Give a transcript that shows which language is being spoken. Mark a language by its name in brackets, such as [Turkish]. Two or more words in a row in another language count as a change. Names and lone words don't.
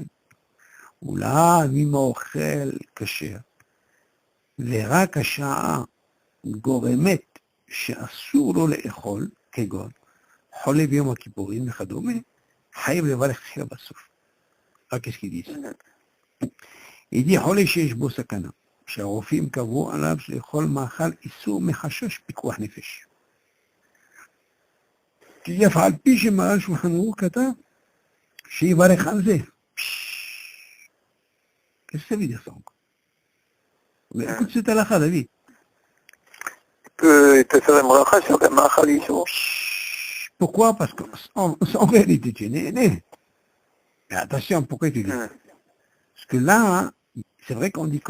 [Hebrew] אולי אם האוכל כשר, ורק השעה גורמת שאסור לו לאכול, כגון חולה ביום הכיפורים וכדומה, חייב לברך תחילה בסוף. [French] רק qu'est-ce qu'il dit? Il dit [Hebrew] חולה שיש בו סכנה, שהרופאים קבעו עליו לאכול מאכל איסור מחשש פיקוח נפש. כי אף על פי שמרן שולחן ערוך כתב שיברך על זה. [French] Qu'est-ce que ça veut dire ça encore? Mais écoute cette halakha, David. Tu peux faire une bracha sur le [Hebrew] מאכל איסור. [French] Pourquoi? Parce qu'en réalité, tu es né. Mais attention, pourquoi tu dis? Parce que là, c'est vrai qu'on dit que